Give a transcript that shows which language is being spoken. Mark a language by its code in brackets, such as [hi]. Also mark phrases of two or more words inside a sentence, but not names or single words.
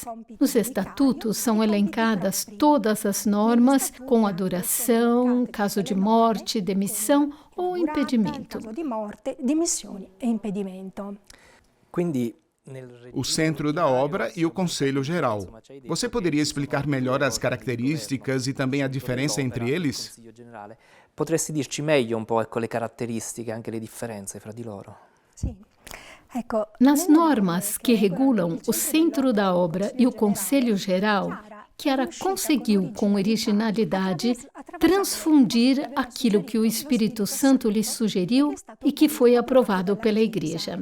[pt] Nos estatutos são elencadas todas as normas com a duração, caso de morte, demissão ou impedimento. O centro da obra e o Conselho Geral. Você poderia explicar melhor as características e também a diferença entre eles? [it] Potresti dirci meglio un po', ecco, le caratteristiche, anche le differenze fra di loro? [pt] Nas normas que regulam o centro da obra e o Conselho Geral, Chiara conseguiu, com originalidade, transfundir aquilo que o Espírito Santo lhe sugeriu e que foi aprovado pela Igreja.